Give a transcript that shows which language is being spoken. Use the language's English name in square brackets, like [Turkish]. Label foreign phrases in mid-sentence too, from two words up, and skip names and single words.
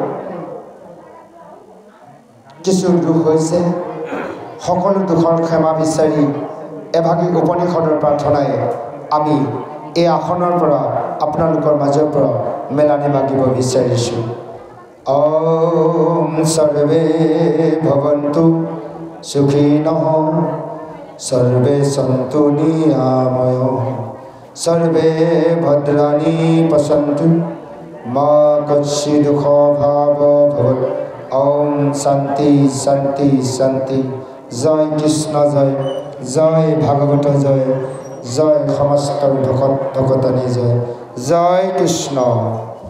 [Assamese] কিছু দুখ হৈছে সকলো দুখৰ ক্ষমা বিচাৰি এভাগী উপনিষদৰ প্ৰাৰ্থনাই আমি এই আসনৰ পৰা আপোনালোকৰ মাজৰ পৰা মেলানি মাগিব বিচাৰিছোঁ [Sanskrit] ওম সৰ্বে ভৱন্তু সুখিনঃ সৰ্বে সন্তু নিৰাময়ঃ सर्वे भद्राणि पश्यन्तु मा कश्चित् दुःखभाग् भवेत्। ओम शांति शांति शांति। [Hindi] जय कृष्ण जय, जय भागवत जय, जय समस्त भगत भगतनी जय। जय कृष्ण।